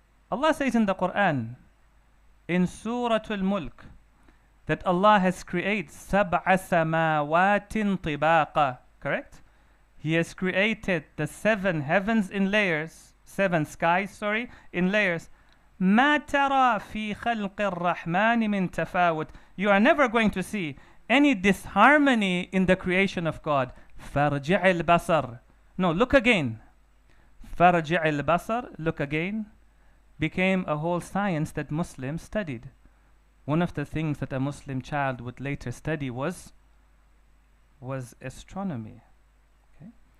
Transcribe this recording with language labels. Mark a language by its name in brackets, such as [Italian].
[English] Allah says in the Quran, in Surah Al-Mulk, that Allah has created [Arabic] sab'a samawatin tibaqa. [English] Correct? He has created the 7 heavens in layers, 7 skies, sorry, in layers. [Arabic] ما ترى في خلق الرحمن من تفاوت. [English] You are never going to see any disharmony in the creation of God. [Arabic] فارجع البصر. [English] No, look again. [Arabic] فارجع البصر, [English] look again, became a whole science that Muslims studied. One of the things that a Muslim child would later study was astronomy. Okay?